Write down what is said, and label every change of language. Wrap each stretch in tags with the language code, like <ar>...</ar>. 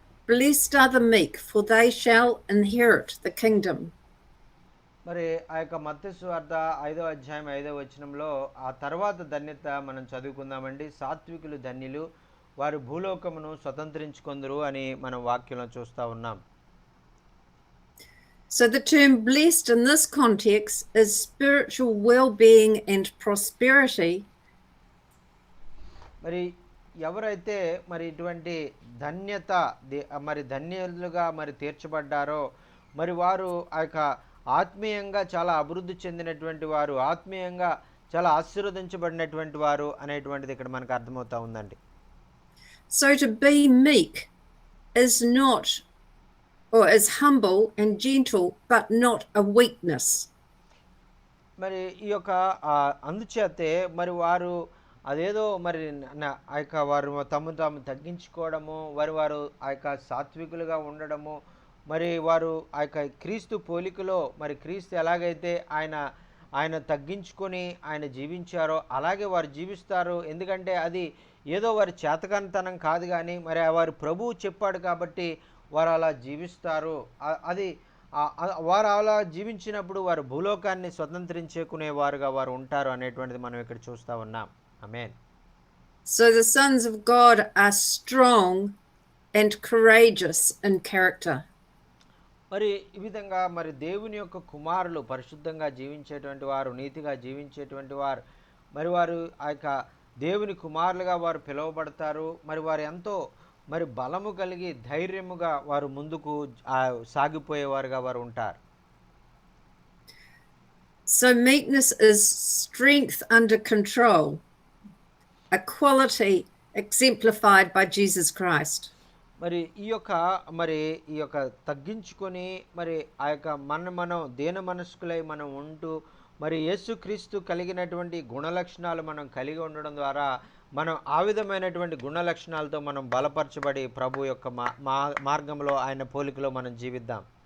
<en>Blessed are the meek, for they shall inherit the kingdom.</en> <te>మరి ఆ యొక్క మత్తయి సువార్త 5వ అధ్యాయం 5వ వచనంలో ఆ తర్వాత ధన్యత మనం చదువుకుందామండి. సాత్వికులు ధన్యులు, వారు భూలోకమును స్వతంత్రించుకొందురు అని మనం వాక్యంలో చూస్తూ ఉన్నాం.</te> <en>So the term blessed in this context is spiritual well-being and prosperity.</en> <te>మరి ఎవరైతే మరి ఇటువంటి ధన్యత మరి ధన్యులుగా మరి తీర్చబడ్డారో మరి వారు ఆ యొక్క ఆత్మీయంగా చాలా అభివృద్ధి చెందినటువంటి వారు, ఆత్మీయంగా చాలా ఆశీర్వదించబడినటువంటి వారు అనేటువంటిది ఇక్కడ మనకు అర్థమవుతా ఉందండి.</te> <en>So to be meek is not, or is humble and gentle, but not a weakness.</en> <te>మరి ఈ యొక్క అందుచేతే మరి వారు అదేదో మరి ఆ యొక్క వారు తాము తగ్గించుకోవడము, వారు ఆ యొక్క సాత్వికులుగా ఉండడము, మరి వారు ఆ యొక్క క్రీస్తు పోలికలో మరి క్రీస్తు ఎలాగైతే ఆయన తగ్గించుకొని ఆయన జీవించారో అలాగే వారు జీవిస్తారు. ఎందుకంటే అది ఏదో వారి చేతకానితనం కాదు, కానీ మరి వారు ప్రభువు చెప్పాడు కాబట్టి వారు అలా జీవిస్తారు. అది వారు అలా జీవించినప్పుడు వారు భూలోకాన్ని స్వతంత్రించుకునేవారుగా వారు ఉంటారు అనేటువంటిది మనం ఇక్కడ చూస్తూ ఉన్నాం. ఆమేన్.</te> <en>So the sons of God are strong and courageous in character.</en> <te>మరి ఈ విధంగా మరి దేవుని యొక్క కుమారులు పరిశుద్ధంగా జీవించేటువంటి వారు, నీతిగా జీవించేటువంటి వారు, మరి వారు ఆ యొక్క దేవుని కుమారులుగా వారు పిలువబడతారు. మరి వారు ఎంతో మరి బలము కలిగి ధైర్యముగా వారు ముందుకు సాగిపోయేవారుగా వారు ఉంటారు.</te> <en>So meekness is strength under control, a quality exemplified by Jesus Christ.</en> <te>మరి ఈ యొక్క తగ్గించుకొని మరి ఆ యొక్క మనం దేన మనస్కులై మనం ఉంటూ మరి యేసుక్రీస్తు కలిగినటువంటి గుణలక్షణాలు మనం కలిగి ఉండడం ద్వారా మనం ఆ విధమైనటువంటి గుణలక్షణాలతో మనం బలపరచబడి ప్రభు యొక్క మార్గంలో ఆయన పోలికలో మనం జీవిద్దాం.</te>